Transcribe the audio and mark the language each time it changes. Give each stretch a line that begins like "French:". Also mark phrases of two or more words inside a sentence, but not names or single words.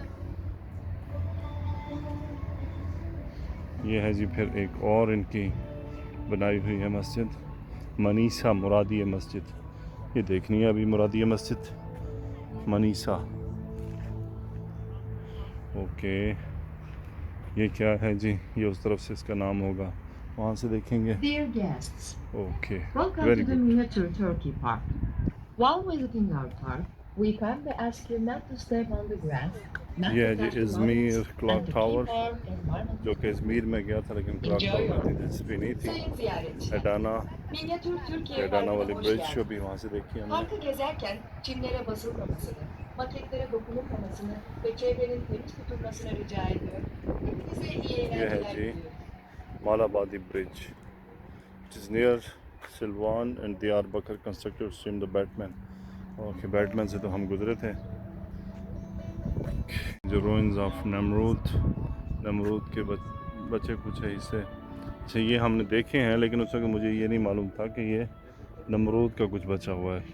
Hindi: ये है जी फिर एक और इनकी बनाई हुई है मस्जिद, मनीसा मुरादिया मस्जिद। ये देखनी है अभी मुरादिया मस्जिद मनीसा। ओके, ये क्या है जी, ये उस तरफ से इसका नाम होगा वहाँ से देखेंगे।
English: Dear guests,
Hindi: ओके,
English: welcome
Hindi: वेरी
English: to the
Hindi: गुड।
English: miniature Turkey Park. While visiting our park, we kindly ask you not to step on the grass, not
Hindi: ये
English: to
Hindi: है जी
English: touch the lights,
Hindi: इज़मीर क्लॉक
English: and to
Hindi: टावर,
English: keep our environment
Hindi: जो कि
English: clean.
Hindi: इज़मीर में गया था लेकिन क्लॉक
English: Enjoy
Hindi: टावर
English: your
Hindi: में इतनी दिलचस्पी नहीं थी।
Turkish: Sayın ziyaretçiler,
Hindi: एडाना,
Turkish: Minyatür Türkiye
Hindi: एडाना
Turkish: Parkı'na
Hindi: वाली
Turkish: hoş
Hindi: ब्रिज जो
Turkish: geldiniz.
Hindi: भी वहाँ से देखी हमने।
Turkish: Parkı gezerken çimlere basılmamasını, maketlere dokunulmamasını ve çevrenin temiz tutulmasını rica ediyor. Hepinize iyi
Hindi: ये है
Turkish: eğlenceler
Hindi: जी
Turkish: diliyorum.
Hindi: मालाबादी ब्रिज,
English: which is near Silvan and Diyarbakir, constructed to swim the Batman.
Hindi: ओके, बैटमैन से तो हम गुजरे थे। जो
English: ruins of Nemrut,
Hindi: नमरूद के बचे कुछ है हिस्से। अच्छा, ये हमने देखे हैं लेकिन उस वक्त मुझे ये नहीं मालूम था कि ये नमरूद का कुछ बचा हुआ है।